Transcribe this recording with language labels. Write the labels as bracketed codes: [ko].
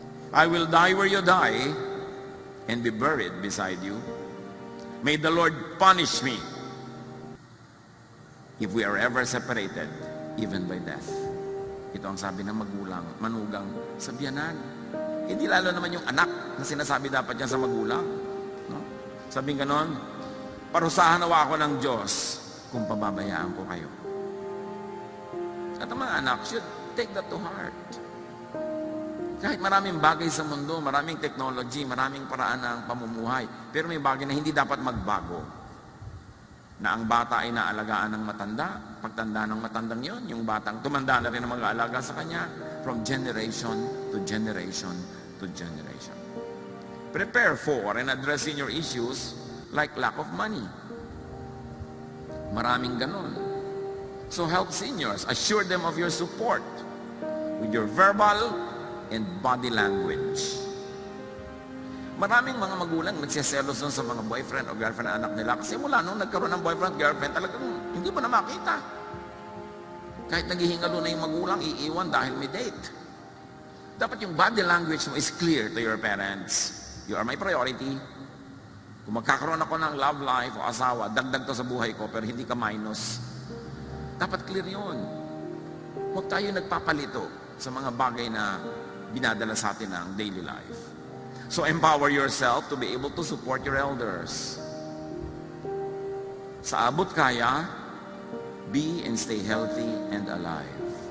[en] I will die where you die and be buried beside you. May the Lord punish me if we are ever separated, even by death. [tl] Ito ang sabi ng manugang sa biyanan. Hindi lalo naman yung anak na sinasabi dapat niya sa magulang. No? Sabi ganon, parusahan nawa ako ng Diyos kung pababayaan ko kayo. At ang mga anak [en] should take that to heart. [tl] Kahit maraming bagay sa mundo, maraming technology, maraming paraan ng pamumuhay, pero may bagay na hindi dapat magbago. Na ang bata ay naalagaan ng matanda, pagtanda ng matandang yon, yung batang tumanda na rin ang mag-aalaga sa kanya, [en] from generation to generation [tl] to generation. [en] Prepare for and address your issues like lack of money. [tl] Maraming ganon. [en] So help seniors, assure them of your support with your verbal and body language. [tl] Maraming mga magulang nagsiselos sa mga boyfriend o girlfriend na anak nila kasi mula nung nagkaroon ng boyfriend, girlfriend, talagang hindi mo na makita. Kahit naghihingalo na yung magulang, iiwan dahil may date. Dapat yung [en] body language mo is clear to your parents. You are my priority. [tl] Kung magkakaroon ako ng love life o asawa, dagdag to sa buhay ko, pero hindi ka minus. Dapat clear yun. Huwag tayo nagpapalito sa mga bagay na binadala sa atin ng daily life. [en] So empower yourself to be able to support your elders. [tl] Sa abot kaya, [en] be and stay healthy and alive.